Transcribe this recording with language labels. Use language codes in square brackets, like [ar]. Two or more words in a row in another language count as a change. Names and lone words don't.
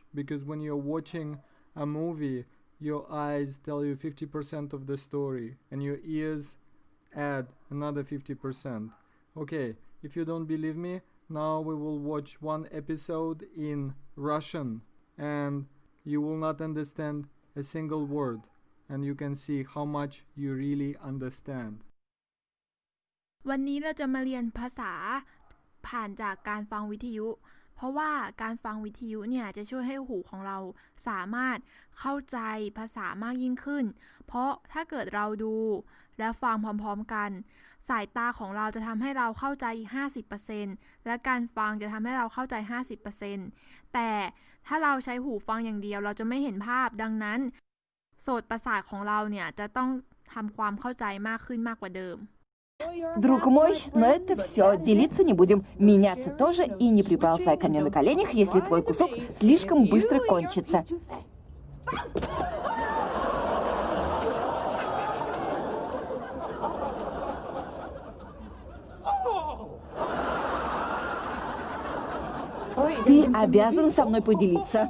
[en] Because when you're watching a movie, your eyes tell you 50% of the story and your ears add another 50%. Okay, if you don't believe me, now we will watch one episode in Russian and you will not understand a single word and you can see how much you really understand. [th] วันนี้เราจะมาเรียนภาษาผ่านจากการฟังวิทยุเพราะว่าการฟังวิทยุเนี่ยจะช่วยให้ หูของเราสามารถเข้าใจภาษามากยิ่งขึ้นเพราะถ้าเกิดเราดูและฟังพร้อมๆกันสายตาของเราจะทำให้เราเข้าใจ 50% และการฟังจะทำให้เราเข้าใจ 50% แต่ถ้าเราใช้หูฟังอย่างเดียวเราจะไม่เห็นภาพดังนั้นโสตประสาทของเราเนี่ยจะต้องทำความเข้าใจมากขึ้นมากกว่าเดิม [ru] Друг мой, но это все, делиться не будем, меняться тоже, и не приползай ко мне на коленях, если твой кусок слишком быстро кончится. Ты обязан со мной поделиться.